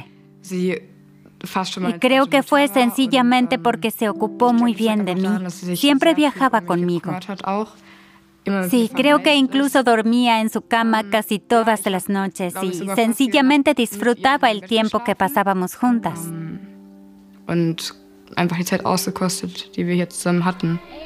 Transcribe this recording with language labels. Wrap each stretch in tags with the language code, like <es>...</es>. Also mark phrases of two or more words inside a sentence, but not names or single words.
<es>Y creo que fue sencillamente porque se ocupó muy bien de mí. Siempre viajaba conmigo. Sí, creo que incluso dormía en su cama casi todas las noches y sencillamente disfrutaba el tiempo que pasábamos juntas.</es> <de>Und einfach die Zeit ausgekostet, die wir hier zusammen hatten.</de>